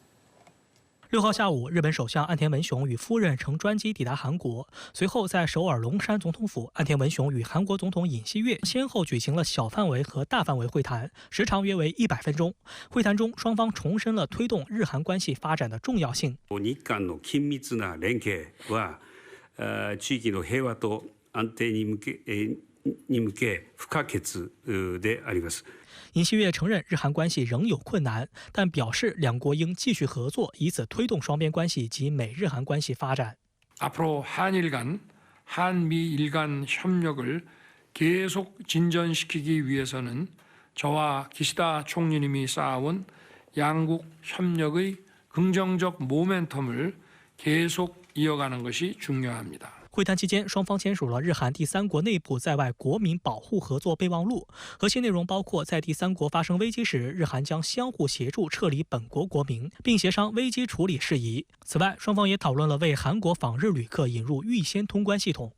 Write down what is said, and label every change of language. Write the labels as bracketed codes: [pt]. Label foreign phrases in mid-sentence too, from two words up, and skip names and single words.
[zh] 6 号下午，日本首相岸田文雄与夫人乘专机抵达韩国，随后在首尔龙山总统府，岸田文雄与韩国总统尹锡悦先后举行了小范围和大范围会談，时長約為100分鐘。會談中，雙方重申了推動日韓關係發展的重要性。 [ja] 日韓の緊密な連携は、地域の平和と安定に向け不可欠であります。 [zh] 尹锡悦承认日韩关系仍有困难，但表示两国应继续合作，以此推动双边关系及美日韩关系发展。 [ko] 앞으로 한일 간, 한미일 간 협력을 계속 진전시키기 위해서는 저와 기시다 총리님이 쌓아온 양국 협력의 긍정적 모멘텀을 계속 이어가는 것이 중요합니다. [zh] 会谈期间，双方签署了日韩第三国内部在外国民保护合作备忘录，核心内容包括在第三国发生危机时，日韩将相互协助撤离本国国民，并协商危机处理事宜。此外，双方也讨论了为韩国访日旅客引入预先通关系统。